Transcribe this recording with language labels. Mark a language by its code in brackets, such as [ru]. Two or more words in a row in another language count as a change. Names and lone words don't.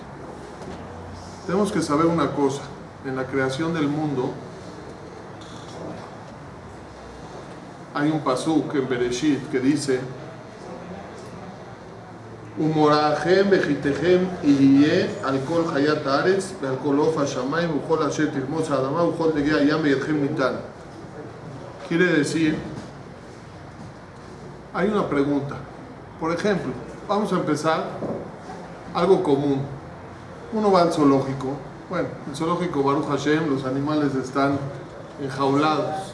[es] Tenemos que saber una cosa: en la creación del mundo hay un pasuk en Bereshit que dice: [he] ומוראכם וחתכם יהיה על כל חית הארץ ועל כל עוף השמים וכל אשר תרמש האדמה וכל דגי הים וידכם נתן. [es] Quiere decir, hay una pregunta. Por ejemplo, vamos a empezar algo común. Uno va al zoológico. Bueno, en el zoológico [he] ברוך השם [es] los animales están enjaulados.